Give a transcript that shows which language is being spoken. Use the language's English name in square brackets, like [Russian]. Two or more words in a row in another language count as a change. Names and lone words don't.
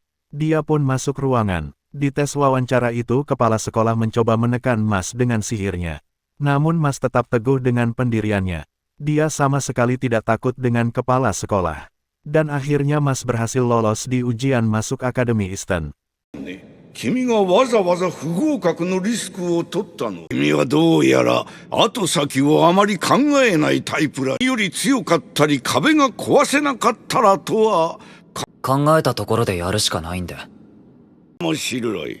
[Indonesian] Dia pun masuk ruangan. Di tes wawancara itu kepala sekolah mencoba menekan Mas dengan sihirnya. Namun Mas tetap teguh dengan pendiriannya. Dia sama sekali tidak takut dengan kepala sekolah. Dan akhirnya Mas berhasil lolos di ujian masuk Akademi Eastern. [Japanese] 君がわざわざ不合格のリスクを取ったの。君はどうやら後先をあまり考えないタイプらより強かったり壁が壊せなかったらとは考えたところでやるしかないんで。面白い。